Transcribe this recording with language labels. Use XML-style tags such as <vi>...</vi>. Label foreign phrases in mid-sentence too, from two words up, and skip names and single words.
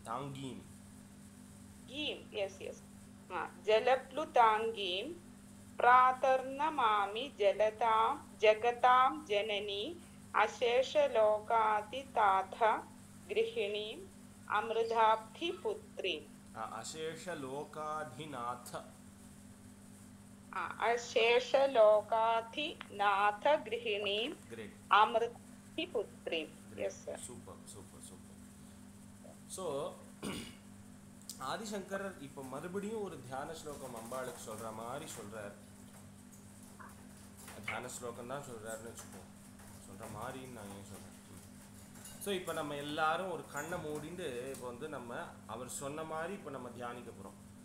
<sa>गीं yes जलप्लुताङ्गीं प्रातर्नमामि जगतां जननी अशेषलोकाधिनाथ गृहिणीम् अमृताब्धिपुत्रीम् अशेषलोकाधिनाथ अशेषलोकाधिनाथ गृहिणीम् ग्रेट अमृताब्धिपुत्रीम्</sa> <en>yes sir</en> <ta>சூப்பர் ஸோ ஆதிசங்கர் இப்போ மறுபடியும் ஒரு தியான ஸ்லோகம் அம்பாளுக்கு சொல்ற மாதிரி சொல்றார். தியான ஸ்லோகம் தான் சொல்றாருன்னு வச்சுப்போம், சொல்ற மாதிரின்னு நான் ஏன் சொல்றேன். ஸோ இப்போ நம்ம எல்லாரும் ஒரு கண்ணை மூடிண்டு இப்போ வந்து நம்ம அவர் சொன்ன மாதிரி இப்போ நம்ம தியானிக்க போகிறோம்.</ta>